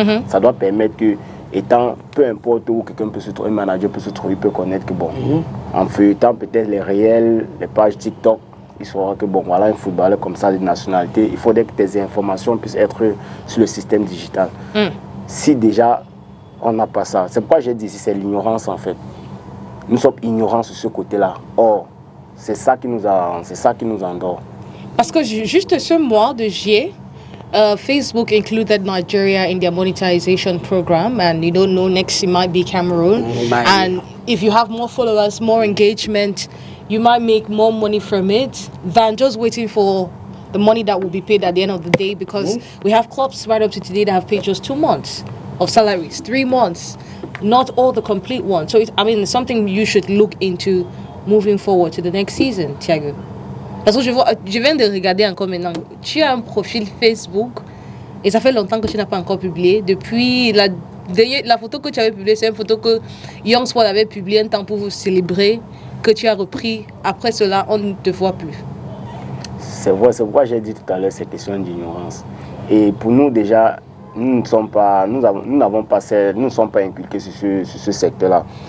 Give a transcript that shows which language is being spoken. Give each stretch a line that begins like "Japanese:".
French: Ça doit permettre que, peu importe où quelqu'un peut se trouver, un manager peut se trouver, il peut connaître que bon, en feuilletant peut-être les réels, les pages TikTok, il saura que bon, voilà un footballeur comme ça de nationalité, il faudrait que tes informations puissent être sur le système digital. Si déjà on n'a pas ça, c'est pourquoi j'ai dit c'est l'ignorance en fait. Nous sommes ignorants sur ce côté-là. Or, c'est ça qui nous endort. Parce que juste ce mois de juillet,
English: Facebook included Nigeria in their monetization program, and you don't know, next it might be Cameroon. And if you have more followers, more engagement, you might make more money from it than just waiting for the money that will be paid at the end of the day, because we have clubs right up to today that have paid just 2 months of salaries, 3 months, not all the complete ones. So it's something you should look into moving forward to the next season, Thiago.
French: Parce que je viens de regarder encore maintenant. Tu as un profil Facebook et ça fait longtemps que tu n'as pas encore publié. Depuis la photo que tu avais publiée, c'est une photo que Young Sport avait publiée un temps pour vous célébrer, que tu as repris. Après cela, on ne te voit plus. C'est vrai, c'est pourquoi j'ai dit tout à l'heure, c'est question d'ignorance. Et pour nous déjà, nous ne sommes pas inculqués sur ce secteur-là.